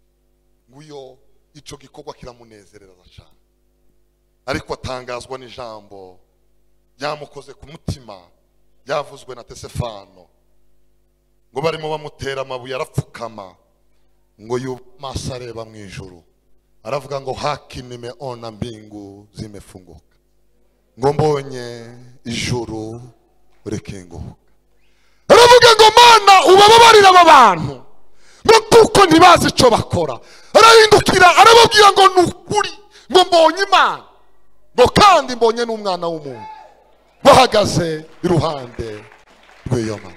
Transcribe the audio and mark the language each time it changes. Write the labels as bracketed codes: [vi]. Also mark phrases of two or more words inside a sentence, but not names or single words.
[rn] Nguyo ico gikorwa kiramunezereza cyane, ariko atangazwa n'ijambo ryamukoze ku mutima yavuzwe na Tesefano. Ngo barimo bamutera amabuye arapfukama, ngo yumasa areba mu ijuru, aravuga ngo [sw] haki nimeona mbingu zimefunguka, [rn] ngo mbonye ijuru rikinguka. Aravuga ngo Mana ubababarira aba bantu ngo kuko ntibazi ico bakora. Arahindukira arababwira ngo nukuri ngo mbonye Imana, ngo kandi mbonye n'umwana w'umuntu bahagaze iruhande rw'iyo Mana.